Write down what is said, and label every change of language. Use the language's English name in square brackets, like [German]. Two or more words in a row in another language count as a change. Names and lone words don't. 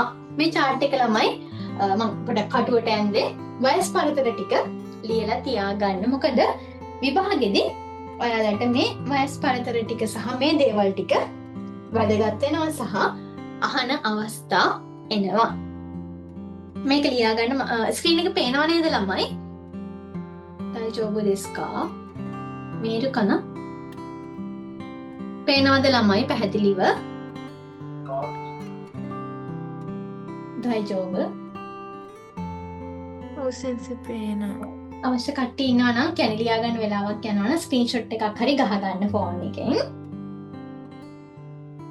[Sinhala] මේ chart එක ළමයි මම පොඩක් කටුවට ඇන්දේ වයස් පරතර ටික ලියලා තියාගන්න. මොකද විභාගෙදී ඔයාලට මේ වයස් පරතර ටික සහ මේ දේවල් ටික වැදගත් වෙනවා සහ අහන අවස්ථා එනවා. මේක ලියාගන්න ස්ක්‍රීන් එක පේනව නේද ළමයි? [Japanese] 大丈夫ですか? [Sinhala] මේරු කන පේනවද ළමයි පැහැදිලිව? [Japanese] 大丈夫? [Sinhala] ඔව් සෙන්සර් පේනවා. අවශ්‍ය කට්ටිය ඉන්නවා නම් කියන්නේ ලියාගන්න වෙලාවක් යනවා නම් ස්ක්‍රීන්ෂොට් එකක් හරි ගහගන්න ෆෝන් එකෙන්.